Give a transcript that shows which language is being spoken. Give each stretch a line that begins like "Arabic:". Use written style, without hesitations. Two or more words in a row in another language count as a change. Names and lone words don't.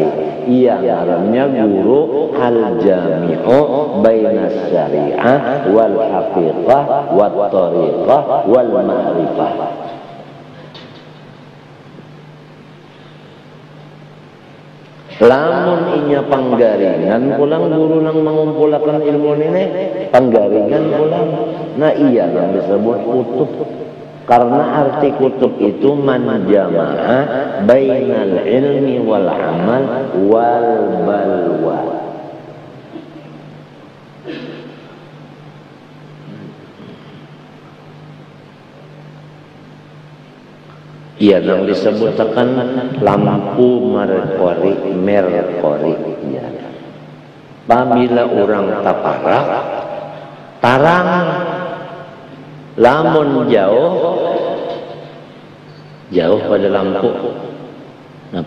Banjar: Ia namanya guru
Arabic: الجامع بين الشريعة والحقيقة والطريقة والمعرفة.
Banjar: Lamun inya panggaringan pulang guru nang mengumpulkan ilmu ini panggaringan pulang. Nah iya yang disebut kutub. Karena arti kutub itu
Arabic: من جمع بين العلم والعمل والبلوى.
Banjar: Iya yang disebutkan lampu merkori ya. Apabila orang taparak tarang lamun jauh pada lampu Apa?